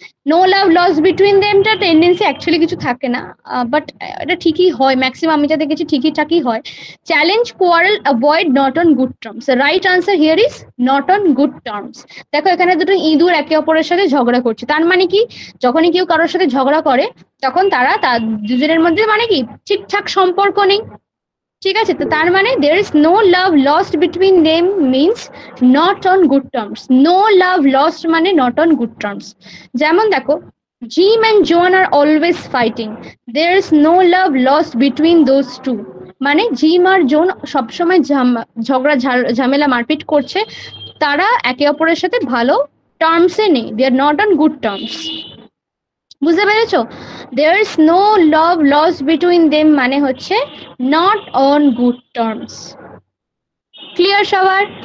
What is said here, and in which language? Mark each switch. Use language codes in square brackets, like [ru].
[en] no love loss between দেমটা [bn] tendency actually কিছু থাকে না, বাট এটা ঠিকই হয়, ম্যাক্সিমাম আমি যা দেখেছি ঠিকই হয়। [en] Challenge, quarrel, avoid, not on good terms. Right answer here is not on good terms. [bn] দেখো এখানে দুটো ইঁদুর একে অপরের সাথে ঝগড়া করছে, তার মানে কি? যখনই কেউ কারোর সাথে ঝগড়া করে তখন তারা দুজনের মধ্যে মানে কি ঠিকঠাক সম্পর্ক নেই, ঠিক আছে, তো তার মানে [en] there is no love lost between them means not on good terms. No love lost মানে not on good terms. [bn] যেমন দেখো, [en] Jim and Joan are always fighting. There is no love lost between those two. [bn] মানে gym আর zone সবসময় ঝগড়া ঝামেলা মারপিট করছে, তারা একে অপরের সাথে ভালো টার্মসে নেই, [en] They are not on good terms. [bn] বুঝতে পেরেছো? [en] there is no love loss between them [bn] মানে হচ্ছে [en] Not on good terms. Clear সবার?